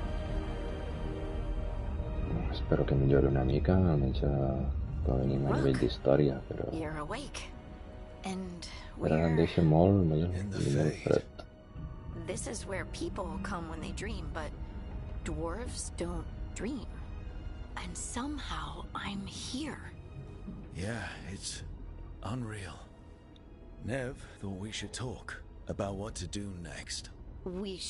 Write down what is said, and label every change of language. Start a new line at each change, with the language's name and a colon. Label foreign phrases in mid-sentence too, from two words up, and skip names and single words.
Catalan: Espero que millori una mica, almenys com a mínim a nivell d'història, però... Ara em deixa molt fred.
English: This is where people come when they dream, but dwarves don't dream. And somehow I'm here. Yeah, it's unreal. Nev thought we should talk about what to do next.